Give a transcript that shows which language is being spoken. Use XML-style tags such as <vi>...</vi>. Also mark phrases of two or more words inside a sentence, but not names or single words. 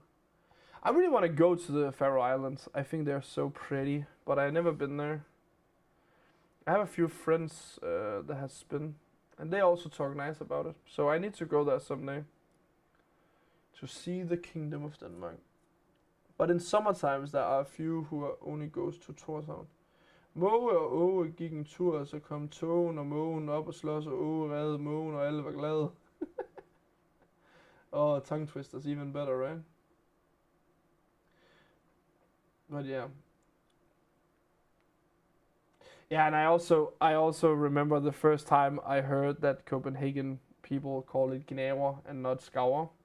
<en>I really want to go to the Faroe Islands. I think they're so pretty, but I've never been there. I have a few friends that has been, and they also talk nice about it. So I need to go there someday to see the Kingdom of Denmark. But in summer times, there are a few who only goes to Tórshavn.</en> <da>Måge og Åge gik en tur, så kom tågen og mågen op og slås, og Åge redde mågen, og alle var glade.</da> <en>Oh, tongue twisters, even better, right? But yeah. Yeah, and I also remember the first time I heard that Copenhagen people call it gnaver and not scour.</en>